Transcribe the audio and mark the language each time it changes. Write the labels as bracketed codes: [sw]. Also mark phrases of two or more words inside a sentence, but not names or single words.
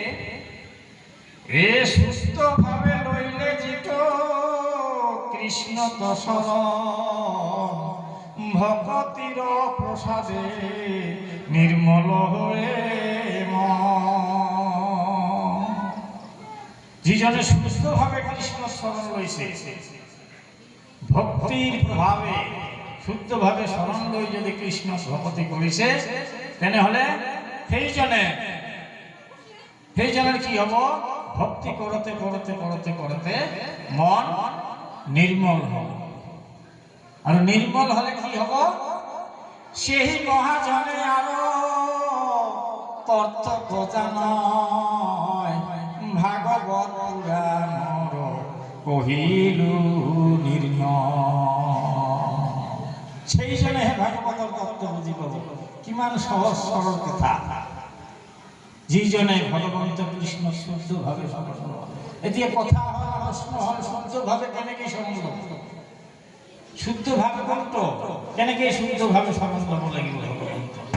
[as] এ সুস্থভাৱে লৈলে যিটো কৃষ্ণ দশৰণ ভকতিৰ প্ৰসাদে নিৰ্মল হয়ে যিজনে সুস্থভাৱে কৃষ্ণ শৰণ লৈছে ভক্তিৰ প্ৰভাৱে শুদ্ধভাৱে শৰণ লৈ যদি কৃষ্ণ ভকতি কৰিছে তেনেহলে [bn] সেইজনের কি হব ভক্তি করতে করতে করতে করতে মন নির্মল হব আর নির্মল হলে কি হব সেই মহাজনে আরো [as] তত্ত্ব জানয় ভাগবত পুরাণৰ কহিলু নির্ণয় সেইজনে ভাগৱতৰ তত্ত্ব বুজি পাব কিমান সহজ সৰল কথা যিজনে ভগৱন্ত কৃষ্ণ শুদ্ধভাৱে শৰণ লয় এতিয়া কথা হ'ল প্ৰশ্ন হ'ল শুদ্ধভাৱে কেনেকৈ শৰণ ল'ব শুদ্ধভাৱে কোনটো কেনেকৈ শুদ্ধভাৱে শৰণ ল'ব লাগিব ভগৱন্ত